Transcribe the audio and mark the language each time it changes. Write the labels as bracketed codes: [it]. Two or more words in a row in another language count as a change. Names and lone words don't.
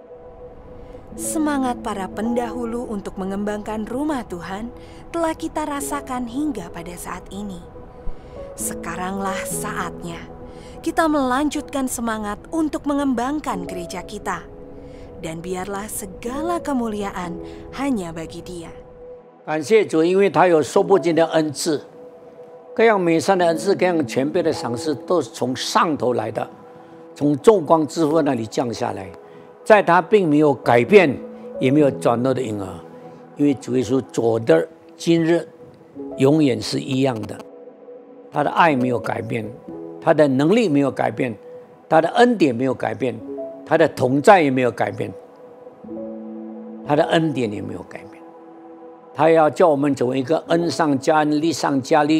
[id] Semangat para pendahulu untuk mengembangkan rumah Tuhan telah kita rasakan hingga pada saat ini. Sekaranglah saatnya kita melanjutkan semangat untuk mengembangkan gereja kita. Dan biarlah segala kemuliaan hanya bagi Dia. [zh] 感谢主，因为他有说不尽的恩赐。各样美善的恩赐，各样全备的赏赐，都是从上头来的，从众光之父那里降下来，在他并没有改变，也没有转弱的影儿，因为主耶稣昨日、今日永远是一样的，他的爱没有改变，他的能力没有改变，他的恩典没有改变，他的同在也没有改变，他的恩典也没有改变，他要叫我们成为一个恩上加恩、利上加利。